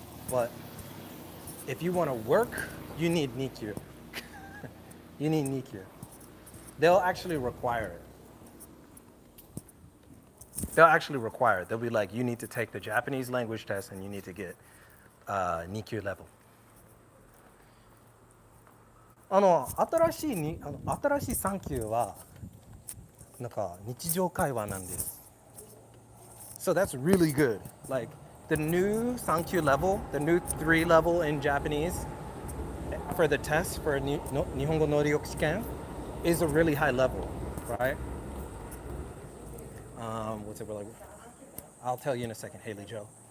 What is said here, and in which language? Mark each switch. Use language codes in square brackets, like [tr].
[en] But if you want to work, you need 2級。 You need 2級。 They'll actually require it. They'll be like, you need to take the Japanese language test and you need to get 2級 level. [ja] 新しい3級はなんか日常会話なんです。 [en] So that's really good. Like the new 3級 level, the new 3 level in Japanese for the test for 日本語能力試験 is a really high level, right? What's it like? I'll tell you in a second, Haley Joe.